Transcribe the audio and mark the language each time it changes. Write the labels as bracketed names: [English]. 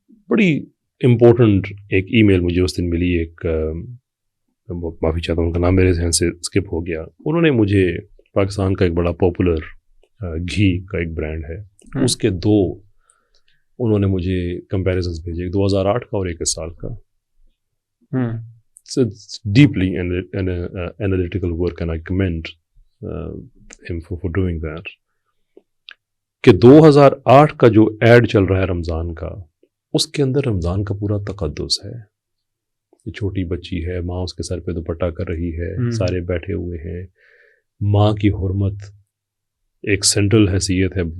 [Urdu] بڑی امپورٹنٹ ایک ای میل مجھے اس دن ملی, ایک معافی چاہتا ہوں ان کا نام میرے ذہن سے اسکپ ہو گیا. انہوں نے مجھے پاکستان کا ایک بڑا پاپولر گھی کا ایک برانڈ ہے, اس کے 2 انہوں نے مجھے کمپیریزنس بھیجے, 2008 کا اور 1 سال کا. [English] It's deeply analytical work and I commend him for doing that. [Urdu] کہ 2008 کا جو ایڈ چل رہا ہے رمضان کا, اس کے اندر رمضان کا پورا تقدس ہے. یہ چھوٹی بچی ہے, ماں اس کے سر پہ دوپٹہ کر رہی ہے, سارے بیٹھے ہوئے ہیں. ماں کی حرمت ایک سینٹرل حیثیت ہے.